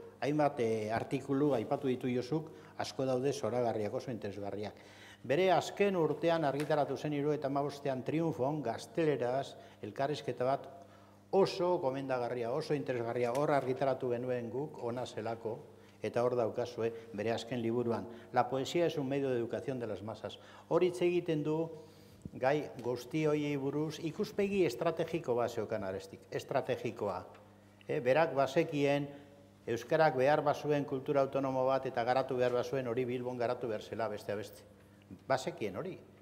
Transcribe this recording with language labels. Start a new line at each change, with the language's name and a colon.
Basque: hainbat artikulu aipatu ditu Josuk, asko daude zoragarriak, oso interesgarriak. Bere azken urtean argitaratu zen 1975 Triunfon, gazteleraz, elkarrizketa bat oso gomendagarria, oso interesgarria, hor argitaratu genuen guk, ona zelako, eta hor daukazue, bere azken liburuan.
Spanish: La poesía es un medio de educación de las masas.
Basque: Hor hitz egiten du, gai guzti hoiei buruz, ikuspegi estrategiko bat zeukan Arestik, estrategikoa. Berak bazekien, euskarak behar bazuen kultura autonomo bat eta garatu behar bazuen hori Bilbon garatu behar zela beste abeste. Bazekien hori.